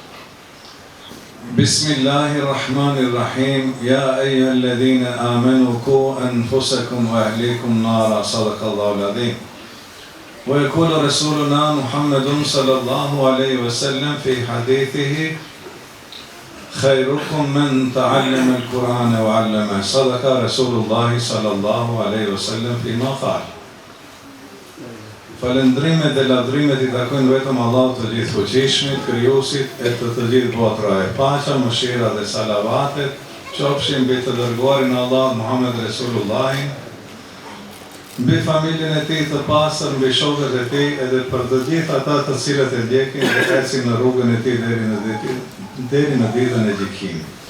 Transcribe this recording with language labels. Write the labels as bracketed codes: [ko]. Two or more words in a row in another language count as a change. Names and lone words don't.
[ar] بسم الله الرحمن الرحيم يا أيها الذين آمنوا قوا أنفسكم وأهليكم نارا صدق الله العظيم ويقول رسولنا محمد صلى الله عليه وسلم في حديثه خيركم من تعلم القرآن وعلمه صدق رسول الله صلى الله عليه وسلم فيما قال. [sq] Falëndrimet dhe lavdrimet I takojnë vetëm Allahut të gjithë fuqishmit, krijuesit e të gjithë botra. Paqja, mëshira dhe salavatet qofshin mbi të dërguarin Allah Muhammed Resulullahin, mbi familjen e tij të pastër, mbi shokët e tij edhe për të gjithë ata të cilët e ndjekin dhe ecin në rrugën e tij deri në ditën e gjykimit.